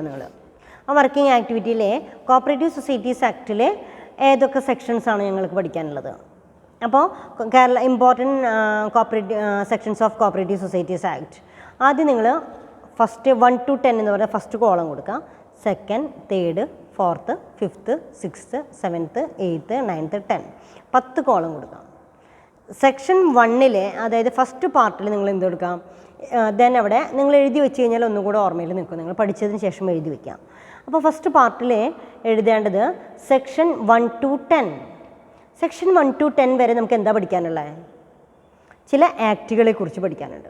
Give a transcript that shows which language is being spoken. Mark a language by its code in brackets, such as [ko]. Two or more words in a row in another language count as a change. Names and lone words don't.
[ml] നിങ്ങൾ ആ [en] working activityയിലെ cooperative societies actൽ [ml] ഏതൊക്കെ സെക്ഷൻസാണ് ഞങ്ങൾക്ക് പഠിക്കാനുള്ളത്. [en] അപ്പോൾ Kerala important sections of cooperative societies act. [ml] ആദ്യം നിങ്ങൾ ഫസ്റ്റ് 1 to 10 എന്ന് പറഞ്ഞാൽ [en] first column [ml] കൊടുക്കുക. 2nd, 3rd, 4th, 5th, 6th, 7th, 8th, 9th, 10 10 കോളം കൊടുക്കാം. സെക്ഷൻ 1 അതായത് [en] first partൽ [ml] നിങ്ങൾ എന്ത് കൊടുക്കാം, ദെൻ അവിടെ നിങ്ങൾ എഴുതി വെച്ച് കഴിഞ്ഞാൽ ഒന്നും കൂടെ ഓർമ്മയിൽ നിൽക്കും. നിങ്ങൾ പഠിച്ചതിന് ശേഷം എഴുതി വയ്ക്കാം. അപ്പോൾ [en] first partൽ [ml] എഴുതേണ്ടത് സെക്ഷൻ 1 to 10. സെക്ഷൻ 1 to 10 വരെ നമുക്ക് എന്താ പഠിക്കാനുള്ളത്, ചില ആക്റ്റുകളെ കുറിച്ച് പഠിക്കാനുണ്ട്.